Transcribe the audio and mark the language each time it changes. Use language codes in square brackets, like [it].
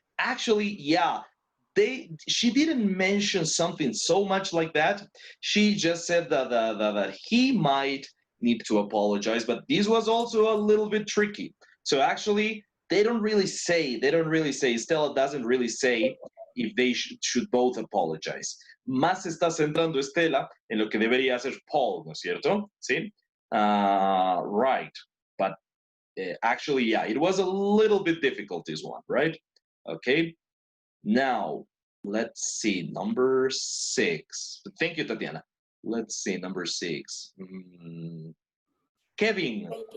[en] Actually, yeah. She didn't mention something so much like that. She just said that he might need to apologize, but this was also a little bit tricky. So actually, they don't really say, Stella doesn't really say if they should both apologize. [es] Más se está centrando Stella en lo que debería hacer Paul, ¿no es cierto? Sí. [en] Right. But actually, yeah, it was a little bit difficult, this one, right? Okay. Now, let's see, number 6. Thank you, Tatiana. Let's see, number 6. Kevin. Okay, teacher.